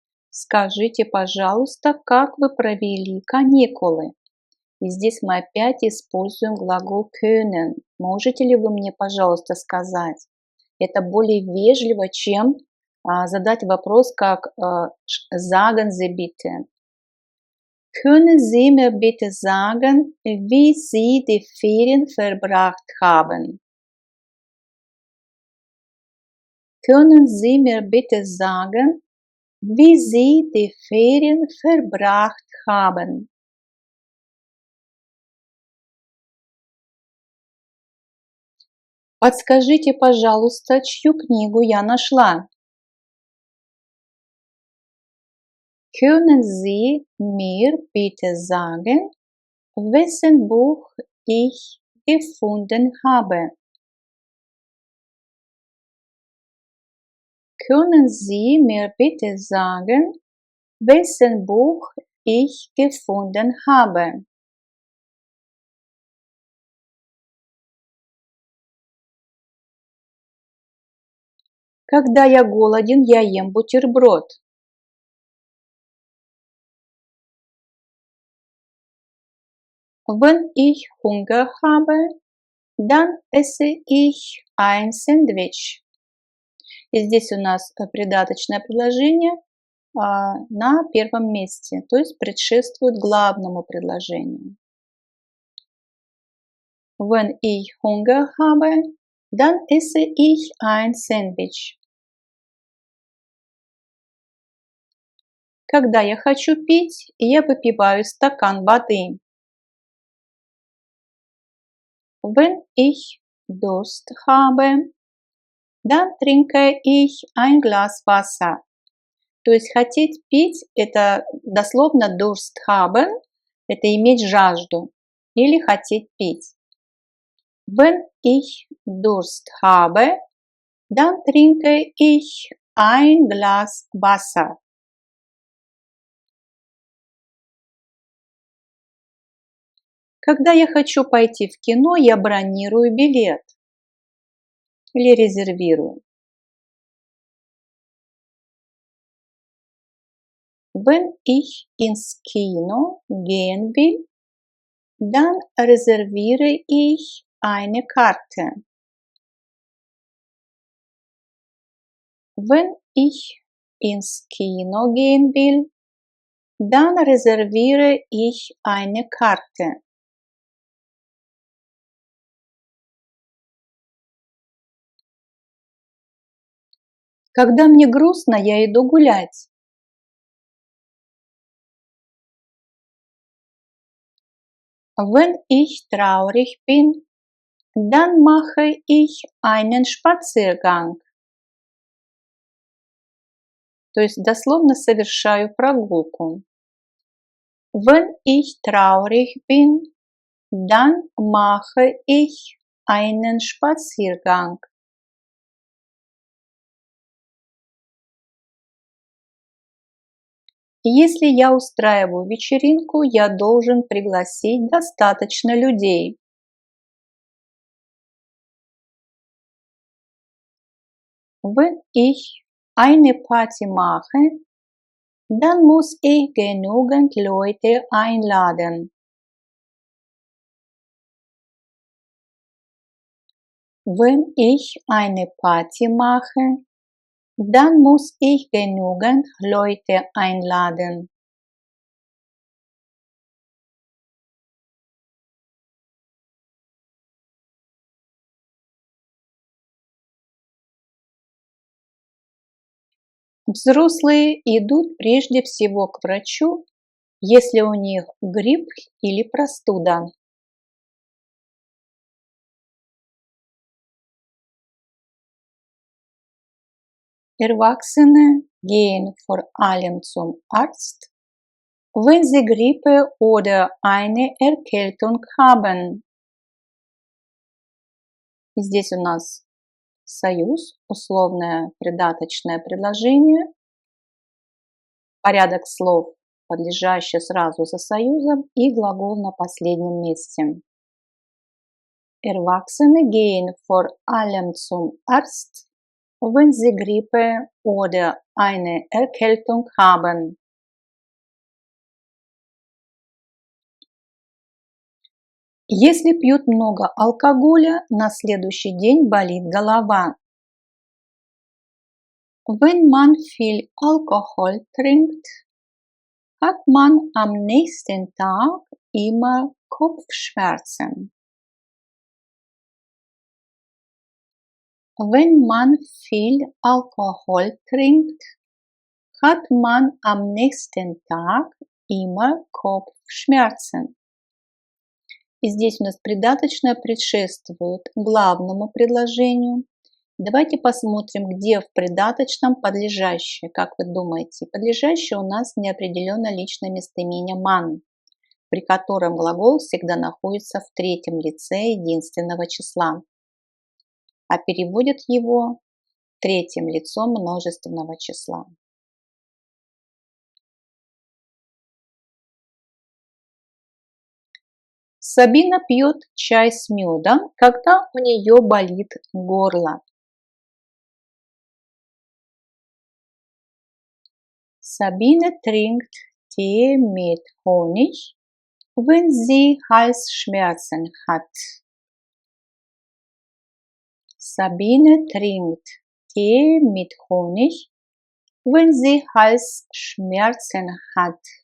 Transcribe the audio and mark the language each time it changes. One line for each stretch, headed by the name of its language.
Russian: Скажите, пожалуйста, как вы провели каникулы? И здесь мы опять используем глагол können. Можете ли вы мне, пожалуйста, сказать? Это более вежливо, чем задать вопрос, как
German: sagen Sie bitte. Können Sie mir bitte sagen, wie Sie die Ferien verbracht haben? Können Sie mir bitte sagen, wie Sie die Ferien verbracht haben?
Russian: Подскажите, пожалуйста, чью книгу я нашла?
German: Können Sie mir bitte sagen, wessen Buch ich gefunden habe? Können Sie mir bitte sagen, wessen Buch ich gefunden habe?
Russian: Когда я голоден, я ем бутерброд.
German: Wenn ich Hunger habe, dann esse ich ein Sandwich.
Russian: И здесь у нас придаточное предложение на первом месте, то есть предшествует главному предложению.
German: Wenn ich Hunger habe, dann esse ich ein Sandwich.
Russian: Когда я хочу пить, я выпиваю стакан воды.
German: Wenn ich Durst habe, dann trinke ich ein Glas Wasser.
Russian: То есть хотеть пить – это дословно
German: Durst haben,
Russian: это иметь жажду или хотеть пить.
German: Wenn ich Durst habe, dann trinke ich ein Glas Wasser.
Russian: Когда я хочу пойти в кино, я бронирую билет или резервирую.
German: Wenn ich ins Kino gehen will, dann reserviere ich eine Karte. Wenn ich ins Kino gehen will, dann reserviere ich eine Karte.
Russian: Когда мне грустно, я иду гулять.
German: Wenn ich traurig bin, dann mache ich einen Spaziergang.
Russian: То есть дословно совершаю прогулку.
German: Wenn ich traurig bin, dann mache ich einen Spaziergang.
Russian: Если я устраиваю вечеринку, я должен пригласить достаточно людей.
German: Wenn ich eine Party mache, dann muss ich genügend Leute einladen. Wenn ich eine Party mache, dann muss ich genügend Leute einladen.
Russian: Взрослые идут прежде всего к врачу, если у них грипп или простуда.
German: Erwachsene gehen vor allem zum Arzt, wenn sie Grippe oder eine Erkältung haben.
Russian: Здесь у нас союз, условное придаточное предложение, порядок слов, подлежащий сразу за союзом, и глагол на последнем месте.
German: Erwachsene gehen vor allem zum Arzt, wenn sie Grippe oder eine Erkältung haben.
Russian: Если пьют много алкоголя, на следующий день болит голова.
German: Wenn man viel Alkohol trinkt, hat man am nächsten Tag immer Kopfschmerzen. Wenn man viel Alkohol trinkt, hat man am nächsten Tag immer Kopfschmerzen.
Russian: И здесь у нас придаточное предшествует главному предложению. Давайте посмотрим, где в придаточном подлежащее. Как вы думаете? Подлежащее у нас неопределенное личное местоимение man, при котором глагол всегда находится в третьем лице единственного числа, а переводят его третьим лицом множественного числа. Сабина пьет чай с медом, когда у нее болит горло.
German: Sabine trinkt Tee mit Honig, wenn sie Halsschmerzen hat. Sabine trinkt Tee mit Honig, wenn sie Halsschmerzen hat.